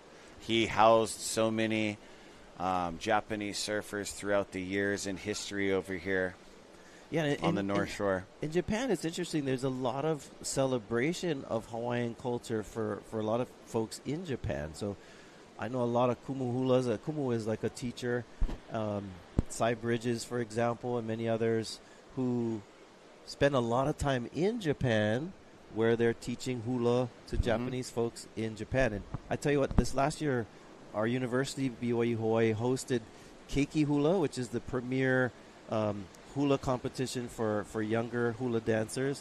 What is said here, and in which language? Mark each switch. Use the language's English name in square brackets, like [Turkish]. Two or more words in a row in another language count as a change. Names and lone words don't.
[English] He housed so many Japanese surfers throughout the years in history over here. Yeah, on the North Shore. In Japan, it's interesting. There's a lot of celebration of Hawaiian culture for a lot of folks in Japan. So I know a lot of [Hawaiian] kumu hulas. [English] Kumu is like a teacher. Cy Bridges, for example, and many others who spend a lot of time in Japan where they're teaching hula to Japanese folks in Japan. And I tell you what, this last year, our university, BYU Hawaii, hosted Keiki Hula, which is the premier hula competition for younger hula dancers.